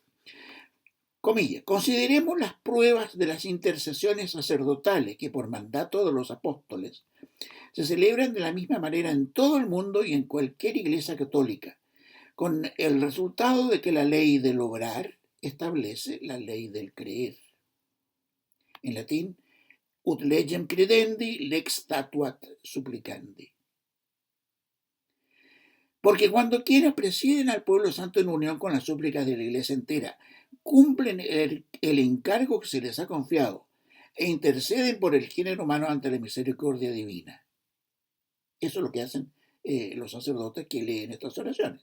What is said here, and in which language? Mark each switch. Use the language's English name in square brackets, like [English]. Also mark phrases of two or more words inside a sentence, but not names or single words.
[Spanish] Comillas, consideremos las pruebas de las intercesiones sacerdotales que por mandato de los apóstoles se celebran de la misma manera en todo el mundo y en cualquier iglesia católica, con el resultado de que la ley del obrar establece la ley del creer. En latín, [Latin] ut legem credendi, lex statuat supplicandi. [Spanish] Porque cuando quienes presiden al pueblo santo en unión con las súplicas de la iglesia entera, cumplen el encargo que se les ha confiado e interceden por el género humano ante la misericordia divina. Eso es lo que hacen los sacerdotes que leen estas oraciones.